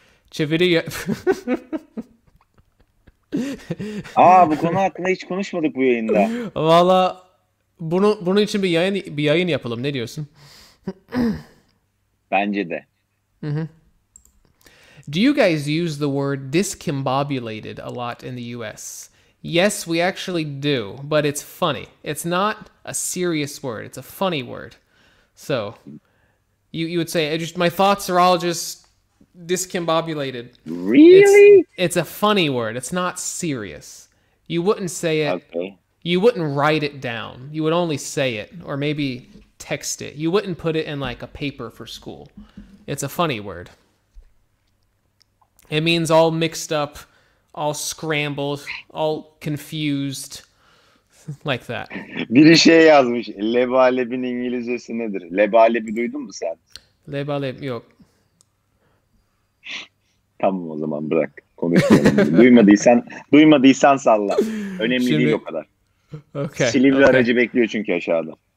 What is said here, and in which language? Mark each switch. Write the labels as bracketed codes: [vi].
[tr] Çeviri... Bu konu hakkında hiç konuşmadık bu yayında. Valla bunun için bir yayın yapalım. Ne diyorsun? Bence de. [en] Do you guys use the word discombobulated a lot in the US? Yes, we actually do, but it's funny. It's not a serious word. It's a funny word. So, you would say, my thoughts are all just discombobulated. Really? It's a funny word. It's not serious. You wouldn't say it. Okay. You wouldn't write it down. You would only say it or maybe text it. You wouldn't put it in like a paper for school. It's a funny word. It means all mixed up, all scrambled, all confused, like that. [tr] Biri şey yazmış. Lebalebin İngilizcesi nedir? Lebalebi duydun mu sen? Lebaleb yok. Tamam o zaman bırak. Konuşmayalım. duymadıysan salla. Önemli Şimdi- değil o kadar. [en] Okay. [tr] Silivri [en] okay. [tr] aracı bekliyor çünkü aşağıda.